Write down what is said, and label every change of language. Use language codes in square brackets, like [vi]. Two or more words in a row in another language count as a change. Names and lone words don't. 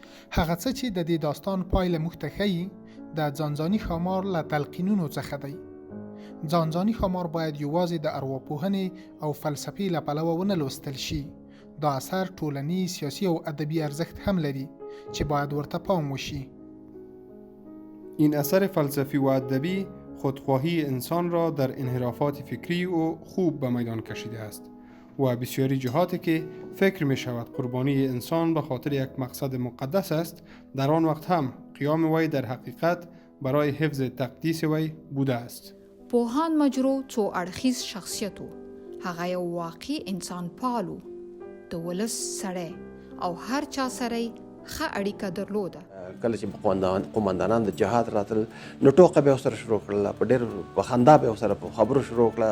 [ps] هغه څه چې د دې داستان پایله موږ ته ښیي د ځانځاني ښامار له تلقینونو څخه دی. ځانځاني ښامار باید یوازې د ارواپوهنې او فلسفې له پلوه ونه لوستل شي. دا اثر ټولنیز، سیاسي او ادبي ارزښت هم لري چې باید ورته پام وشي. [fa] این اثر فلسفی و ادبی خودخواهی انسان را در انحرافات فکری و خوب به میدان کشیده است و بسیاری جهاتی که فکر می شود قربانی انسان به خاطر یک مقصد مقدس است، در آن وقت هم قیام وی در حقیقت برای حفظ تقدیس وی بوده است. [ps] پوهان مجروح څو اړخیز شخصیت و. هغه یو واقعي انسان پالو، د ولس سړی او هر چا سره ښه اړیکه درلوده. کله چې قومندانان د جهاد راتل نو ټوکه به ورسره شروع کړله، په ډېر په خندا به ورسره په خبرو شروع کړه.